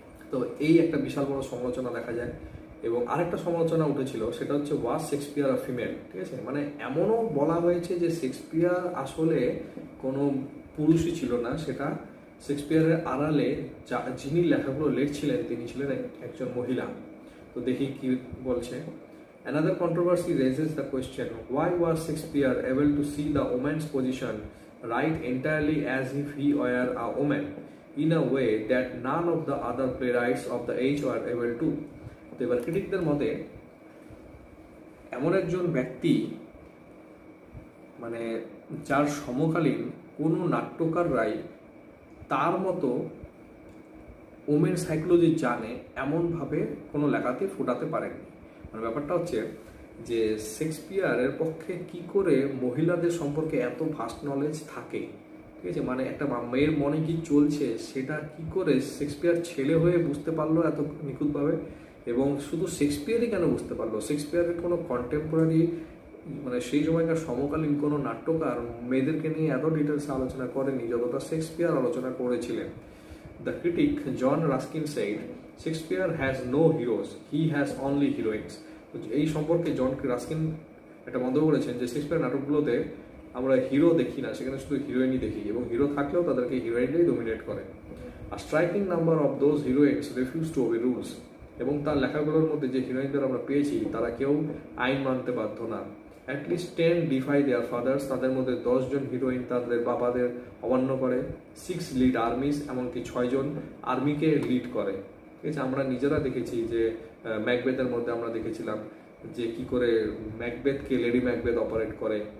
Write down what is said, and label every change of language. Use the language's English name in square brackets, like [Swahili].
[Bangla] তো এই একটা বিশাল বড় সমালোচনা দেখা যায়। এবং আরেকটা সমালোচনা উঠেছিল, সেটা হচ্ছে [English] Was Shakespeare a female. [Bangla] ঠিক আছে, মানে এমনও বলা হয়েছে যে শেক্সপিয়ার আসলে কোনো পুরুষই ছিল না, সেটা শেক্সপিয়ারের আড়ালে যিনি লেখাগুলো লিখছিলেন তিনি ছিলেন একজন মহিলা। তো দেখি কি বলছে। [English] Another controversy raises the question, why was Shakespeare able to see the woman's position right entirely as if he were a woman in a way that none of the other playwrights of the age were able to? [Bangla] তো এবার ক্রিটিকদের মতে এমন একজন ব্যক্তি মানে যার সমকালীন কোনো নাট্যকাররাই তার মতো ওমেন সাইকোলজি জানে এমনভাবে কোনো লেখাতে ফোটাতে পারেননি। মানে ব্যাপারটা হচ্ছে যে শেক্সপিয়ারের পক্ষে কি করে মহিলাদের সম্পর্কে এত ভাস্ট নলেজ থাকে। ঠিক আছে, মানে একটা মেয়ের মনে কি চলছে সেটা কি করে শেক্সপিয়ার ছেলে হয়ে বুঝতে পারলো এত নিখুঁতভাবে। এবং শুধু শেক্সপিয়ারই কেন বুঝতে পারলো, শেক্সপিয়ারের কোনো কন্টেম্পোরারি মানে সেই সময়কার সমকালীন কোনো নাট্যকার মেয়েদেরকে নিয়ে এত ডিটেলসে আলোচনা করেনি যতটা শেক্সপিয়ার আলোচনা করেছিলেন। [English] The critic John Ruskin said, Shakespeare has no heroes, he has only heroines. [Bangla] এই সম্পর্কে জন রাস্কিন একটা মন্তব্য করেছেন যে শেক্সপিয়ার নাটকগুলোতে আমরা হিরো দেখি না, সেখানে শুধু হিরোইনই দেখি এবং হিরো থাকলেও তাদেরকে হিরোইনরাই ডোমিনেট করে। [English] A striking number of those heroines refuse to obey rules. [Bangla] এবং তার লেখাগুলোর মধ্যে যে হিরোইনদের আমরা পেয়েছি তারা কেউ আইন মানতে বাধ্য না। [English] at least 10 defy their fathers, [Bangla] তাদের মধ্যে 10 জন হিরোইন তাদের বাবাদের অমান্য করে। [English] 6 lead armies, [Bangla] এমনকি 6 জন আর্মিকে লিড করে। ঠিক আছে, আমরা নিজেরা দেখেছি যে ম্যাকবেথের মধ্যে আমরা দেখেছিলাম যে কি করে ম্যাকবেথকে লেডি ম্যাকবেথ অপারেট করে।